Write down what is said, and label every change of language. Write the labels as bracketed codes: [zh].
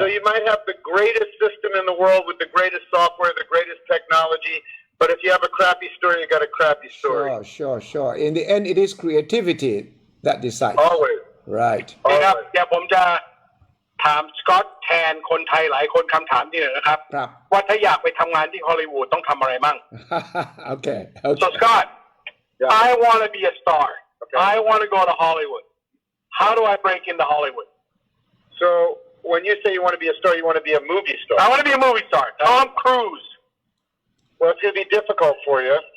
[en] So you might have the greatest system in the world with the greatest software, the greatest technology, but if you have a crappy story, you got a crappy story. Sure. In the end, it is creativity that decides. Always. Right. [th] ครับเดี๋ยวผมจะถามสกอตแทนคนไทยหลายคนคำถามนี้เลยนะครับว่าถ้าอยากไปทำงานที่ฮอลลีวูดต้องทำอะไรมั่ง [en] Okay. So Scott, I want to be a star. I want to go to Hollywood. How do I break into Hollywood? So when you say you want to be a star, you want to be a movie star. I want to be a movie star. Tom Cruise. Well, it's going to be difficult for you.